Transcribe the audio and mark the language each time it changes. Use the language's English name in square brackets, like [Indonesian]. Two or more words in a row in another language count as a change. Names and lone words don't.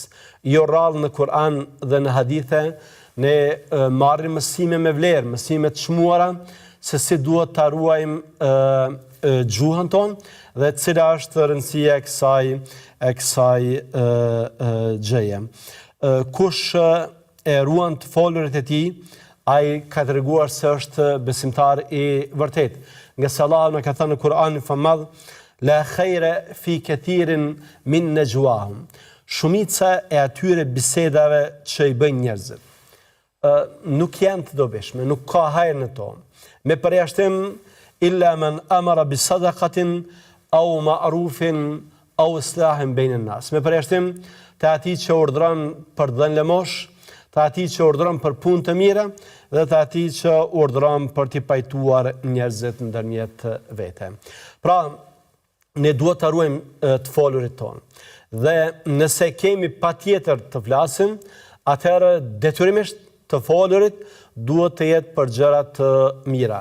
[Albanian] Jo rrallë në Kur'an dhe në hadithe, ne marrim mësime me vlerë, mësime të çmuara se si duhet ta ruajmë gjuhën tonë dhe cila është rëndësia e kësaj gjëje. Kush e ruan të folurit e tij, ai ka treguar se është besimtar i vërtet. Nga se Allahu na ka thënë në Kur'anin e madh, [Arabic] لا خير في كثير من نجواهم. [Albanian] Shumica e atyre bisedave që i bëjnë njerëzit nuk janë të dobishme, nuk ka hajër në to. Me përjashtim [Arabic] إلا من أمر بصدقة أو معروف أو إصلاح بين الناس. [Albanian] Me përjashtim të atij që urdhron për dhënë lëmosh, të atij që urdhron për punë të mira dhe të atij që urdhron për t'i pajtuar njerëzit ndërmjet vete. Pra, ne duhet të ruajmë të folurit tonë. Dhe nëse kemi patjetër të flasim, atëherë detyrimisht të folurit duhet të jetë për gjëra të mira.